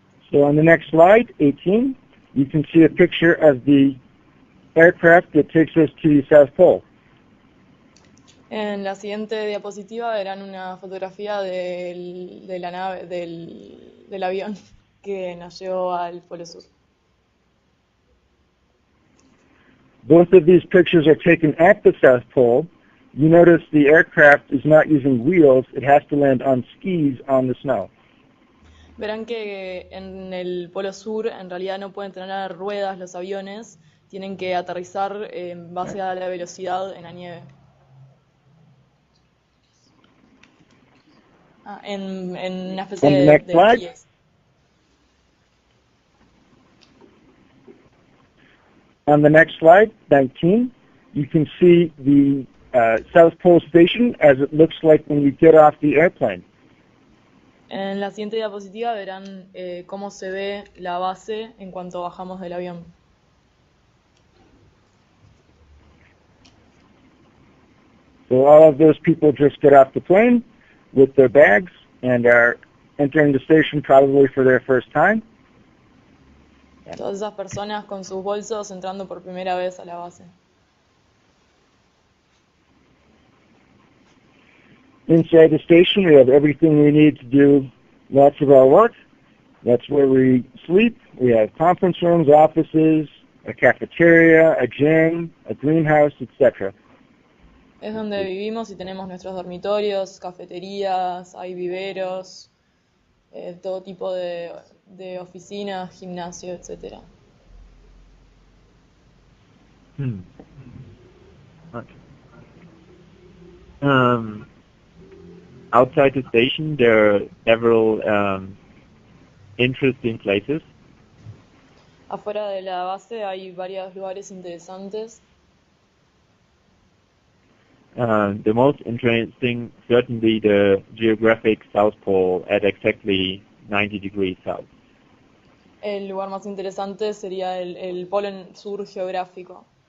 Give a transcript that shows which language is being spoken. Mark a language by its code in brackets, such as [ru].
[en] So on the next slide, 18, you can see a picture of the aircraft that takes us to the South Pole. [es] En la siguiente diapositiva verán una fotografía de la nave, del avión que nos llevó al Polo Sur. [en] Both of these pictures are taken at the South Pole. You notice the aircraft is not using wheels. It has to land on skis on the snow. [es] Verán que en el Polo Sur en realidad no pueden tener ruedas los aviones, tienen que aterrizar en base a la velocidad en la nieve. En una especie de esquíes. [en] On the next slide, 19, you can see the South Pole Station as it looks like when you get off the airplane. [es] En la siguiente diapositiva verán cómo se ve la base en cuanto bajamos del avión. [en] So all of those people just get off the plane with their bags and are entering the station probably for their first time. [es] Todas esas personas con sus bolsos entrando por primera vez a la base. [en] Inside the station, we have everything we need to do lots of our work. That's where we sleep. We have conference rooms, offices, a cafeteria, a gym, a greenhouse, etc. [es] Es donde vivimos y tenemos nuestros dormitorios, cafeterías, hay viveros, todo tipo de oficinas, gimnasio, etc. Okay. [en] Outside the station, there are several interesting places. [es] Afuera de la base hay varios lugares interesantes. [en] The most interesting, certainly the geographic South Pole at exactly 90 degrees south. [es] El lugar más interesante sería el polo sur geográfico.